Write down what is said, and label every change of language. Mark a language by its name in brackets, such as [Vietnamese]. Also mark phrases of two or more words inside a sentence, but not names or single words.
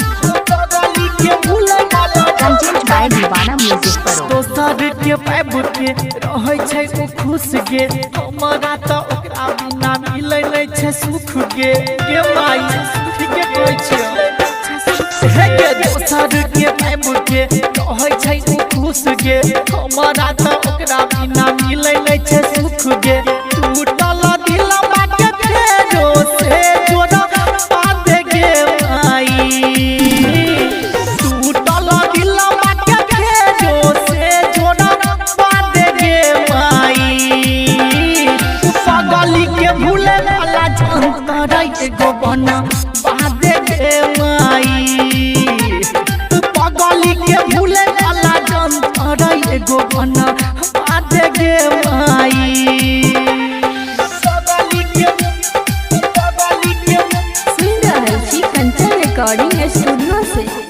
[English] present by दीवाना म्यूजिक परो। [Maithili] दोसर के पाइब के रहै छै ओ खुश गे, हमरा त ओकरा बिना मिलै नै छै सुख गे माई, ठीके कहै छै हे गे। दोसर के पाइब के रहै छै ओ खुश गे, हमरा त ओकरा बिना मिलै नै छै सुख गे। टूटल दिलवा के फेरो से जोड़ा पाद गे माई, टूटल दिलवा के फेरो से जोड़ा पाद गे माई, पगली के भूले वाला जनता एगो बना पाद गे माई, पगली के भूले वाला जनता एगो बना पाद गे माई। सुन रहल छी कंचन रिकॉर्डिंग स्टूडियो से।